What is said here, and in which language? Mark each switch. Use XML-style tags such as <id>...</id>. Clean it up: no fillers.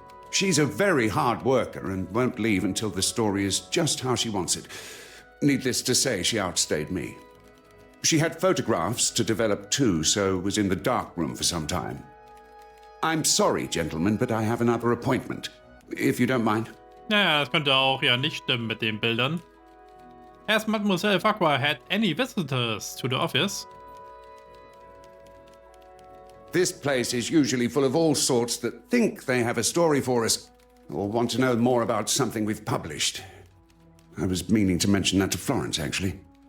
<en>She's a very hard worker and won't leave until the story is just how she wants it. Needless to say, she outstayed me. She had photographs to develop too, so was in the dark room for some time. I'm sorry, gentlemen, but I have another appointment, if you don't mind.</en> <de>Naja, das könnte auch ja nicht stimmen mit den Bildern.</de> <en>Has Mademoiselle Farquhar had any visitors to the office? This place is usually full of all sorts that think they have a story for us, or want to know more about something we've published. I was meaning to mention that to Florence, actually.</en>